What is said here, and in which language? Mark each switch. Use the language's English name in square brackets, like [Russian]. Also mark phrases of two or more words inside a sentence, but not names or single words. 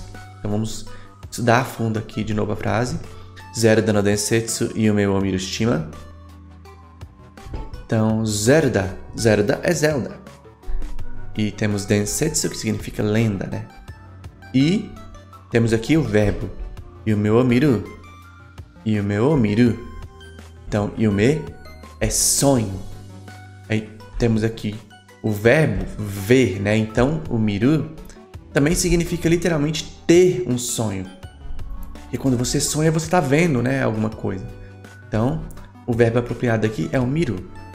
[Portuguese] Então vamos estudar a fundo aqui de novo a frase. Zelda no Densetsu Yume wo Mirushima. Então, Zelda é Zelda. E temos Densetsu, que significa lenda, né? E temos aqui o verbo [Japanese] 夢を見る. 夢を見る. [Portuguese] Então, Yume é sonho. Aí temos aqui o verbo ver, né? Então, o miru também significa literalmente ter um sonho. E quando você sonha, você está vendo, né, alguma coisa. Então, o verbo apropriado aqui é o miru.